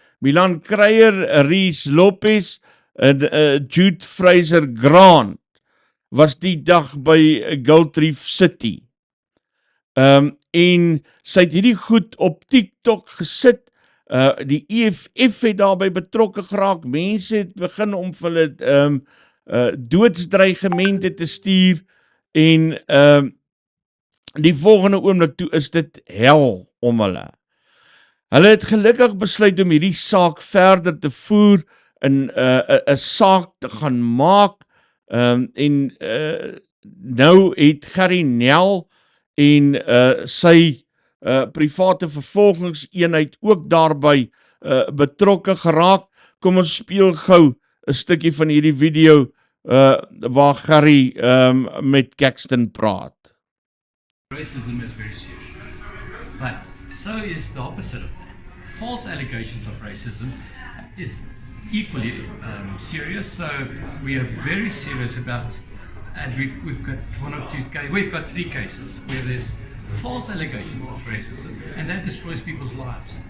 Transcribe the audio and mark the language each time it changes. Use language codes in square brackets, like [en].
[af] Milan Kreyer, Rees Lopez en Jude Fraser Grant was die dag by Gold Reef City. En sy het hierdie goed op TikTok gesit. Die EFF het daarbey betrokke geraak. Mense het begin om vir hulle doodsdreigemente te stuur en die volgende oomblik toe is dit hel om hulle. Hulle het gelukkig besluit om hierdie saak verder te voer en 'n saak te gaan maak en nou het Gary Nel en sy private vervolgingseenheid ook daarbey betrokke geraak. Kom ons speel gou 'n stukkie van hierdie video waar Gary met Caxton praat. [en] Racism is very serious, but so is the opposite of that. False allegations of racism is equally serious, so we are very serious about, and we've got we've got 3 cases where there's false allegations of racism, and that destroys people's lives.